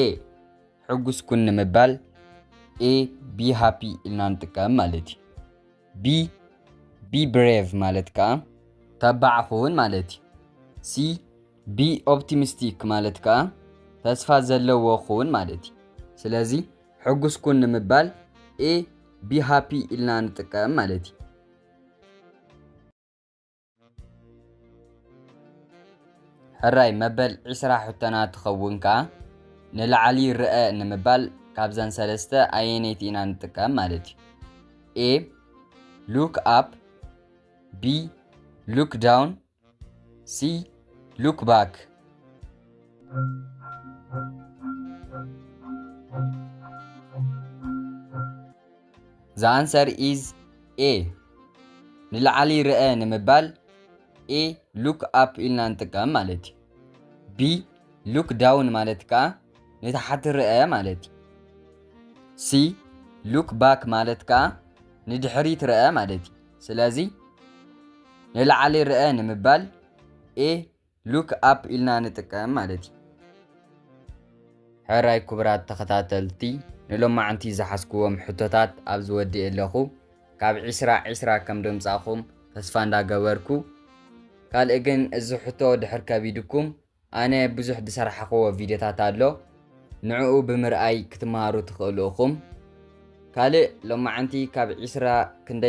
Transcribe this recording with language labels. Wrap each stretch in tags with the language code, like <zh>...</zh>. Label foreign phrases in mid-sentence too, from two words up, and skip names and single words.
<ti>ሕጉስ ኩን ንምባል</ti> <en>A. Be happy</en> <ti>ኢልና ንጥቀም ማለት እዩ። B.</ti> <en>Be brave</en> <ti>ማለት ከዓ ተባዕ ኩን ማለት እዩ። C.</ti> <en>Be optimistic</en> <ti>ማለት ከዓ ተስፋ ዘለዎ ኩን ማለት እዩ። ስለዚ ሕጉስ ኩን ንምባል A.</ti> <en>Be happy</en> <ti>ኢልና ንጥቀም ማለት እዩ። ሕራይ መበል 20 ሕቶና ትኸውን ከዓ ንላዕሊ ርአ ንምባል ካብዘን ሰለስተ ኣየነይቲ ኢና ንጥቀም ማለት እዩ?</ti> <en>A. Look up. B. Look down. C. Look back. The answer is A.</en> <ti>ንላዕሊ ርአ ንምባል A.</ti> <en>Look up</en> <ti>ኢልና ንጥቀም ማለት እዩ። B.</ti> <en>Look down</en> <ti>ማለት ከዓ ንታሕቲ ርአ ማለት እዩ። C.</ti> <en>Look back</en> <ti>ማለት ከዓ ንድሕሪት ርአ ማለት እዩ። ስለዚ ንላዕሊ ርአ ንምባል A.</ti> <en>look up</en> <ti>ኢልና ንጥቀም ማለት እዩ ሕራይ ክቡራት ተኸታተልቲ ንሎማዓንቲ ዝሓስክዎም ሕቶታት ኣብ ዝወዲእ ኣለኹ ካብ 20 ከም ድምፃኹም ተስፋ እንዳገበርኩ ካልእ ግን እዚ ሕቶ ድሕር ከቢድኩም ኣነ ብዙሕ ዝሰራሕኽዎ ቪድዮታት ኣሎ ንዕኡ ብምርኣይ ክትመሃሩ ትኽእሉ ኢኹም ካልእ ሎማዓንቲ ካብ 20 ክንደይ</ti>